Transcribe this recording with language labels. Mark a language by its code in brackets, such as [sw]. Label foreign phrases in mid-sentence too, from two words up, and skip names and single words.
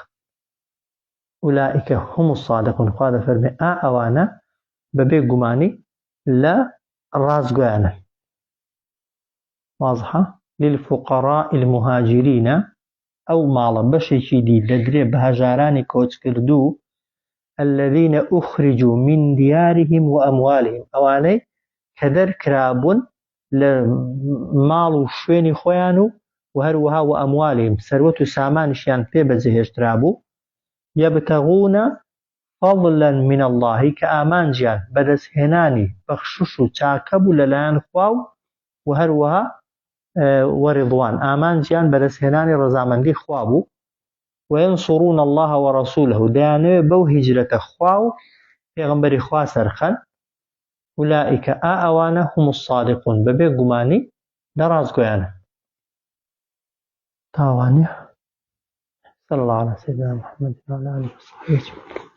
[ar] ئولائیکە هم الصادقون، [ckb] خوا دەفەرمێ ئەوانە بەبێ گومانی لە ڕازگۆیانن. واضحە؟ [ar] للفقراء المهاجرين [ckb] ئەو ماڵە بەشێکی دی دەدرێ بە هەژارانی کۆچ کردوو [ar] الذين أخرجوا من ديارهم وأموالهم، [ckb] ئەوانەی کە دەرکرابوون لە ماڵ و شوێنی خۆیان و هەروەها و ئەموالهم سەروەت و سامانیشیان پێ بەجێهێشترابوو. [ar] یەبتەغونە فەضلا من الله، [ckb] کە ئامانجیان بەدەستهێنانی بەخشش و چاکە بوو لەلایەن خوا و هەروەها وەریضوان ئامانجیان بەدەستهێنانی ڕەزامەندی خوا بوو. [ar] وەینسوڕون الله وەڕەسوولەه [ckb] دەیانەوێت بەو هیجرەتە خوا و پێغەمبەری خوا سەرخەن. ئولائیکە ئەوانە [ar] هم الصادقون [ckb] بەبێ گومانی لە ڕازگۆیانن. تاوانێ. [ar] صلى الله على سيدنا محمد وعلى آله وصحبه أجمعين.